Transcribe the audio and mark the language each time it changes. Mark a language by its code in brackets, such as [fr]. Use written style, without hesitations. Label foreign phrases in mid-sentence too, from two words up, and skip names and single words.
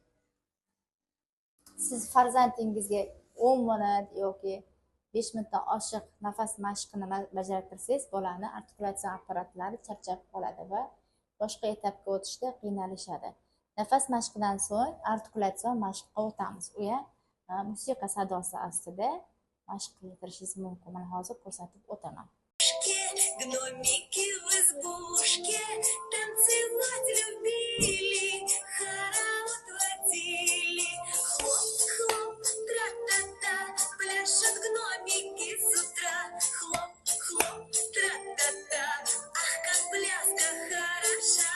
[uz] Siz farzandingizga 10 minut yoki 5 minutdan oshiq nafas mashqini bajartirsangiz, bolaning artikulatsiya apparatlari charchab qoladi va boshqa etapga o'tishda qiynalishadi. Nafas mashqidan so'ng artikulatsiya mashqiga o'tamiz. U ham musiqa sadosi ostida mashq qildirishingiz mumkin. Mana hozir ko'rsatib o'taman. [ru] Гномики в избушке танцевать любили, хоровод водили. Хлоп-хлоп, тра-та-та, пляшут гномики с утра. Хлоп-хлоп, тра-та-та, ах, как пляска хороша.